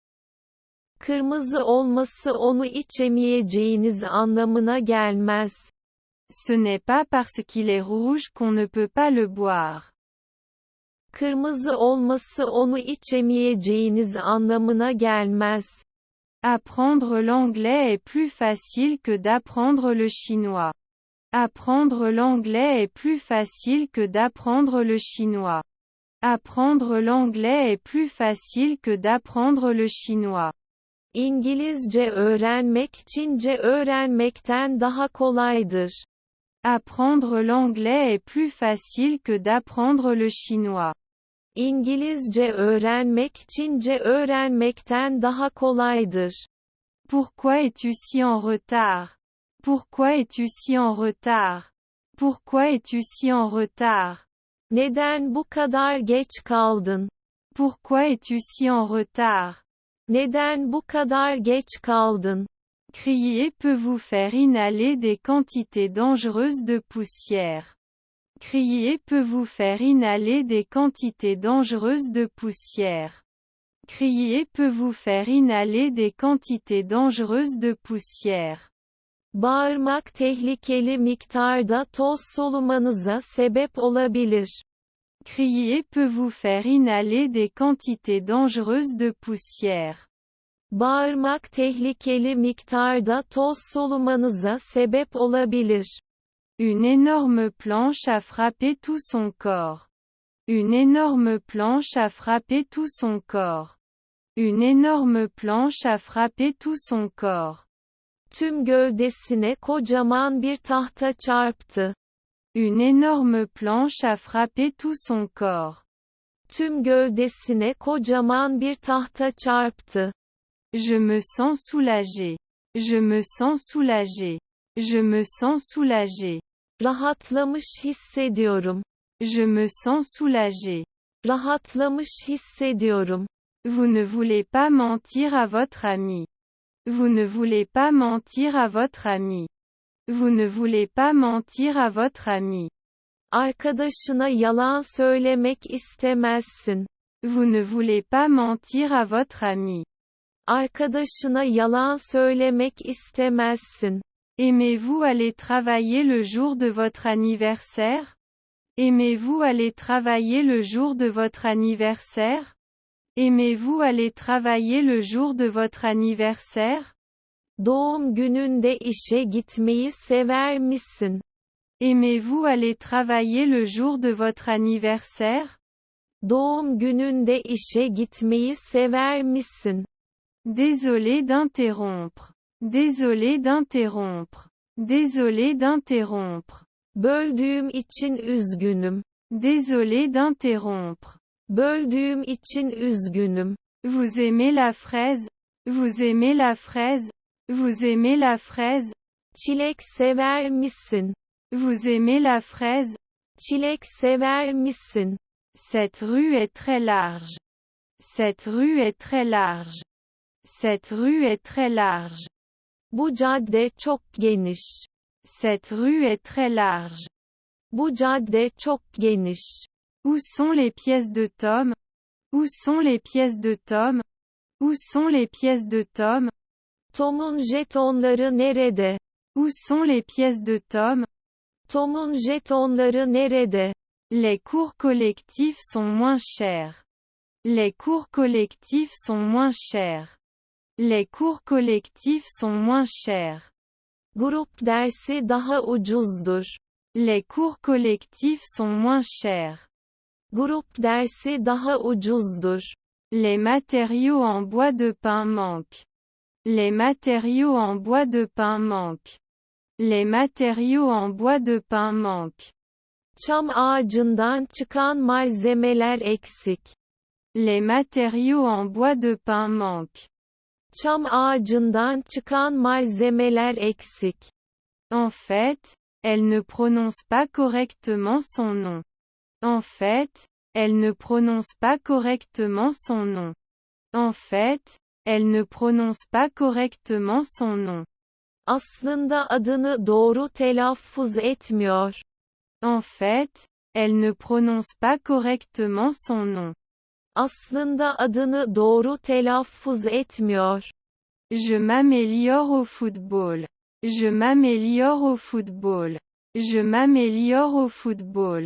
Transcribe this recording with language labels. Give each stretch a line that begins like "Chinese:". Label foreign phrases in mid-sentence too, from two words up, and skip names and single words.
Turkish: Kırmızı olması onu içemeyeceğiniz anlamına gelmez.
French: Ce n'est pas parce qu'il est rouge qu'on ne peut pas le boire.
Turkish: Kırmızı olması onu içemeyeceğiniz anlamına gelmez.
French: Apprendre l'anglais est plus facile que d'apprendre le chinois. Apprendre l'anglais est plus facile que d'apprendre le chinois. Apprendre l'anglais est plus facile que d'apprendre le chinois.
Turkish: İngilizce öğrenmek Çince öğrenmekten daha kolaydır.
French: Apprendre l'anglais est plus facile que d'apprendre le chinois.
Turkish: İngilizce öğrenmek Çince öğrenmekten daha kolaydır.
French: Pourquoi es-tu si en retard? Pourquoi es-tu si en retard? Pourquoi es-tu si en retard?
Turkish: Neden bu kadar geç kaldın?
French: Pourquoi es-tu si en retard?
Turkish: Neden bu kadar geç kaldın?
French: Crier peut vous faire inhaler des quantités dangereuses de poussière. Crier peut vous faire inhaler des quantités dangereuses de poussière. Crier peut vous faire inhaler des quantités dangereuses de poussière.
Turkish: Bağırmak tehlikeli miktarda toz solumanıza sebep olabilir.
French: Crier peut vous faire inhaler des quantités dangereuses de poussière.
Turkish: Bağırmak tehlikeli miktarda toz solumanıza sebep olabilir.
French: Une énorme planche a frappé tout son corps. Une énorme planche a frappé tout son corps. Une énorme planche a frappé tout son corps.
Turkish: Tüm gövdesine kocaman bir tahta çarptı.
French: Une énorme planche a frappé tout son corps.
Turkish: Tüm gövdesine kocaman bir tahta çarptı.
French: Je me sens soulagé. Je me sens soulagé. Je me sens soulagé.
Turkish: Rahatlamış hissediyorum.
French: Je me sens soulagé.
Turkish: Rahatlamış hissediyorum.
French: Vous ne voulez pas mentir à votre ami. Vous ne voulez pas mentir à votre ami. Vous ne voulez pas mentir à votre ami.
Turkish: Arkadaşına yalan söylemek istemezsin.
French: Vous ne voulez pas mentir à votre ami.
Turkish: Arkadaşına yalan söylemek istemezsin.
French: Aimez-vous aller travailler le jour de votre anniversaire? Aimez-vous aller travailler le jour de votre anniversaire? Aimez-vous aller travailler le jour de votre anniversaire?
Turkish: Doğum gününde işe gitmeyi sever misin?
French: Aimez-vous aller travailler le jour de votre anniversaire?
Turkish: Doğum gününde işe gitmeyi sever misin?
French: Désolé d'interrompre. Désolé d'interrompre. Désolé d'interrompre.
Turkish: Böldüğüm için üzgünüm.
French: Désolé d'interrompre.
Turkish: Böldüğüm için üzgünüm.
French: Vous aimez la fraise? Vous aimez la fraise? Vous aimez la fraise?
Turkish: Çilek sever misin?
French: Vous aimez la fraise?
Turkish: Çilek sever misin?
French: Cette rue est très large. Cette rue est très large. Cette rue est très large.
Turkish: Bu cadde çok geniş.
French: Cette rue est très large.
Turkish: Bu cadde çok geniş.
French: Où sont les pièces de Tom? Où sont les pièces de Tom? Où sont les pièces de Tom?
Turkish: Tom'un jetonları nerede?
French: Où sont les pièces de Tom?
Turkish: Tom'un jetonları nerede?
French: Les cours collectifs sont moins chers. Les cours collectifs sont moins chers. Les cours collectifs sont moins chers.
Turkish: Grup dersi daha ucuzdur.
French: Les cours collectifs sont moins chers.
Turkish: Grup dersi daha ucuzdur.
French: Les matériaux en bois de pin manquent. Les matériaux en bois de pin manquent. Les matériaux en bois de pin manquent.
Turkish: Çam ağacından çıkan malzemeler eksik.
French: Les matériaux en bois de pin manquent.
Turkish: Çam ağacından çıkan malzemeler eksik.
French: En fait, elle ne prononce pas correctement son nom. En fait, elle ne prononce pas correctement son nom. En fait, elle ne prononce pas correctement son nom.
Turkish: Aslında adını doğru telaffuz etmiyor.
French: En fait, elle ne prononce pas correctement son nom.
Turkish: Aslında adını doğru telaffuz etmiyor.
French: Je m'améliore au football. Je m'améliore au football. Je m'améliore au football.